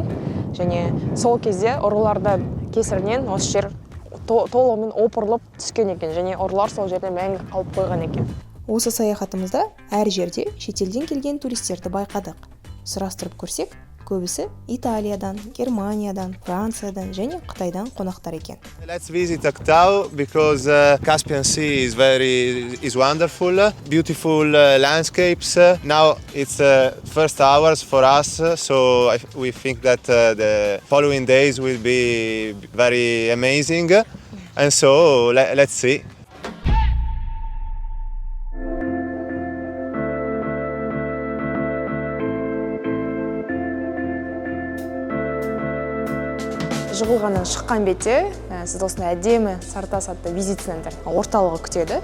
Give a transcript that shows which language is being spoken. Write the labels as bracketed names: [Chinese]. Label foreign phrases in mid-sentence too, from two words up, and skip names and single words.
[Kazakh] Және сол кезде ұрыларды кесірінен осы жер толығымен опырылып түскен екен. Және ұрылар сол жерде мәңгі қалып қойған екен. Осы саяхатымызда әр жерде шетелден келген туристерді байқадық. Сұрастырып көрсек, көбісі Италиядан, Германиядан, Франциядан және Қытайдан қонақтар екен. [English] Let's visit Ақтау because Caspian Sea is wonderful, beautiful landscapes. Now it's first hours for us, so we think that the following days will be very amazing. And so let's see. [Kazakh] Жығылғаннан шыққан бетте сіз осындай әдемі Сартас атты визит центр орталығы күтеді.